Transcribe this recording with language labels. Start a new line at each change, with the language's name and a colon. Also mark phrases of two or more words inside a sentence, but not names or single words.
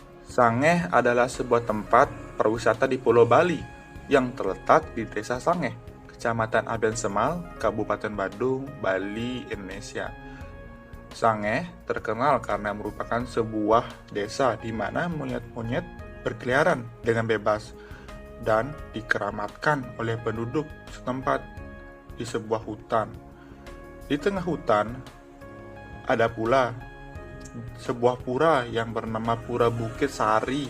Indonesian: Sangeh adalah sebuah tempat perwisata di Pulau Bali yang terletak di Desa Sangeh, Kecamatan Aben Semal, Kabupaten Badung, Bali, Indonesia. Sangeh terkenal karena merupakan sebuah desa di mana monyet-monyet berkeliaran dengan bebas dan dikeramatkan oleh penduduk setempat di sebuah hutan. Di tengah hutan ada pula sebuah pura yang bernama Pura Bukit Sari.